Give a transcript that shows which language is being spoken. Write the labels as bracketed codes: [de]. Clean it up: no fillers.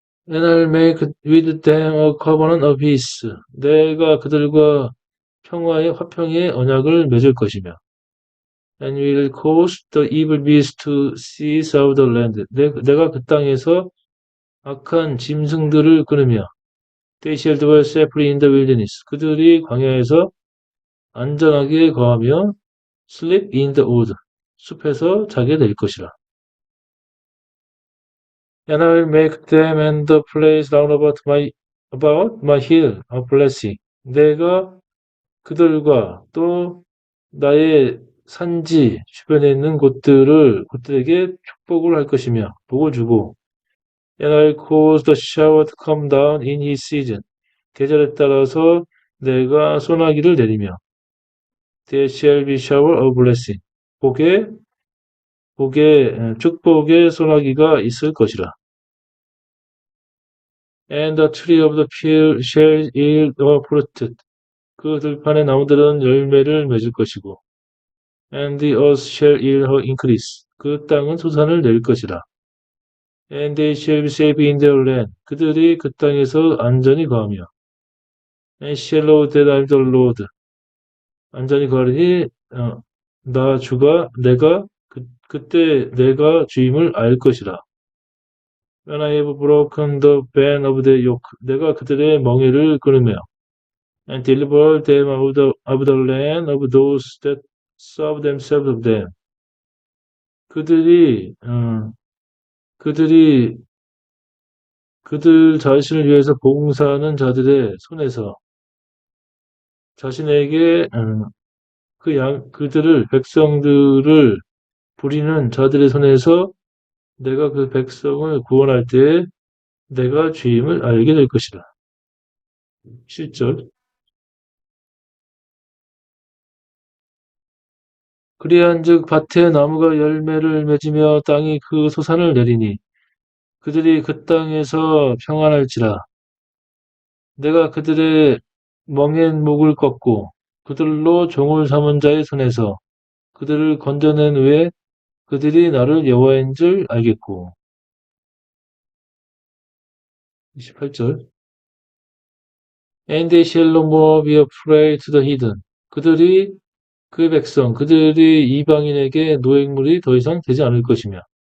[en] And I'll make with them a covenant of peace. [ko] 내가 그들과 화평의 언약을 맺을 것이며 [en] and will cause the evil beasts to cease out of the land. [ko] 내가 그 땅에서 악한 짐승들을 끊으며 [en] they shall dwell safely in the wilderness. [ko] 그들이 광야에서 안전하게 거하며 [en] sleep in the wood. [ko] 숲에서 자게 될 것이라. [en] And I will make them and the place round about my hill a blessing. [ko] 내가 그들과 또 나의 산지 주변에 있는 곳들에게 축복을 할 것이며 복을 주고 [en] And I will cause the shower to come down in his season. [ko] 계절에 따라서 내가 소나기를 내리며 [en] There shall be shower of blessing. [ko] 축복의 소나기가 있을 것이라. [en] And the tree of the field shall yield fruit. [ko] 그 들판의 나무들은 열매를 맺을 것이고 [en] And the earth shall yield her increase. [ko] 그 땅은 소산을 낼 것이라. [en] And they shall be safe in their land. [ko] 그들이 그 땅에서 안전히 거하며. [en] And shall know that I am the Lord. [ko] 안전히 거하리니 나 주가 내가 그때 내가 주임을 알 것이라. [en] When I have broken the band of the yoke. [ko] 내가 그들의 멍에를 끊으며. [en] And deliver them of the land of those that serve themselves of them. [ko] 그들이 그들 자신을 위해서 봉사하는 자들의 손에서 자신에게 그들을 백성들을 부리는 자들의 손에서 내가 그 백성을 구원할 때에 내가 주임을 알게 될 것이다. 7절. 그리한즉 밭에 나무가 열매를 맺으며 땅이 그 소산을 내리니 그들이 그 땅에서 평안할지라. 내가 그들의 멍엔 목을 꺾고 그들로 종을 삼은 자의 손에서 그들을 건져낸 후에 그들이 나를 여호와인 줄 알겠고. 28절. [en] And they shall no more be a prey to the heathen. [ko] 그들이 그 백성, 그들이 이방인에게 노획물이 더 이상 되지 않을 것이며.